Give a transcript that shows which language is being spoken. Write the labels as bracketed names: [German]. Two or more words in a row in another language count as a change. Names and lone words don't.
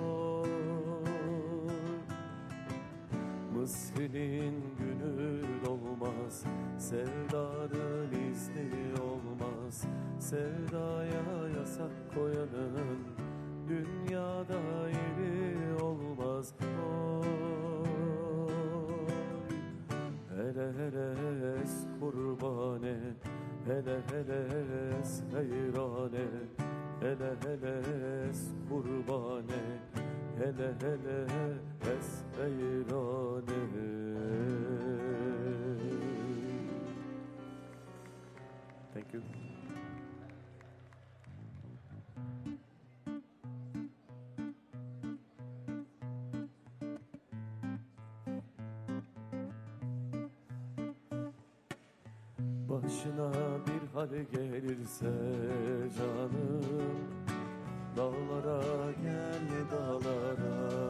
[Turkish] Mısri'nin günü dolmaz, sevdanın izni olmaz. Sevdaya yasak koyanın dünyada yeri olmaz. [Kurdish] Hele hele es kurbane, hele hele es heyrane. Hele hele es hele hele esbeyrane. [English] Thank you. [Turkish] Başına bir hal gelirse canım, dağlara gel dağlara.